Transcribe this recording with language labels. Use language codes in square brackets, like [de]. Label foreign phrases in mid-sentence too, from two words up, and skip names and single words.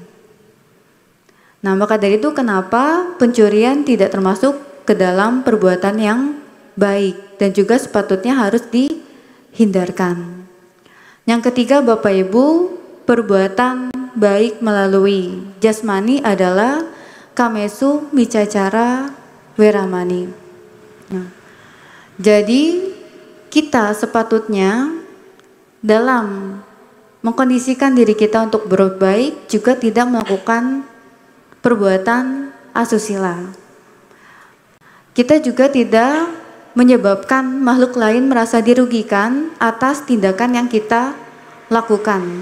[id] Nah, maka dari itu kenapa pencurian tidak termasuk ke dalam perbuatan yang baik dan juga sepatutnya harus dihindarkan. Yang ketiga Bapak Ibu, perbuatan baik melalui jasmani adalah [pi] kamesu micacara weramani. [id] Nah, jadi kita sepatutnya dalam mengkondisikan diri kita untuk berbuat baik juga tidak melakukan perbuatan asusila. Kita juga tidak menyebabkan makhluk lain merasa dirugikan atas tindakan yang kita lakukan.